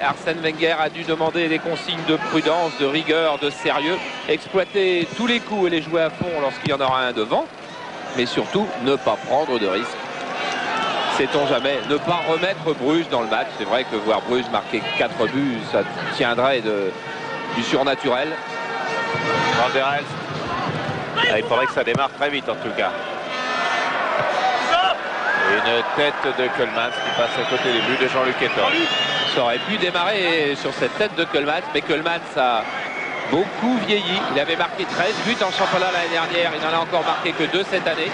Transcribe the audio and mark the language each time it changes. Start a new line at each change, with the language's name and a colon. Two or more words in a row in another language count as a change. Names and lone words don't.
French: Arsène Wenger a dû demander des consignes de prudence, de rigueur, de sérieux. Exploiter tous les coups et les jouer à fond lorsqu'il y en aura un devant. Mais surtout, ne pas prendre de risques. Sait-on jamais, ne pas remettre Bruges dans le match. C'est vrai que voir Bruges marquer 4 buts, ça tiendrait du surnaturel. Van der Elst. Il faudrait que ça démarre très vite en tout cas. Une tête de Koelmans qui passe à côté des buts de Jean-Luc Ettor. Ça aurait pu démarrer sur cette tête de Koelmans, mais Koelmans a beaucoup vieilli. Il avait marqué 13 buts en championnat l'année dernière, il n'en a encore marqué que 2 cette année.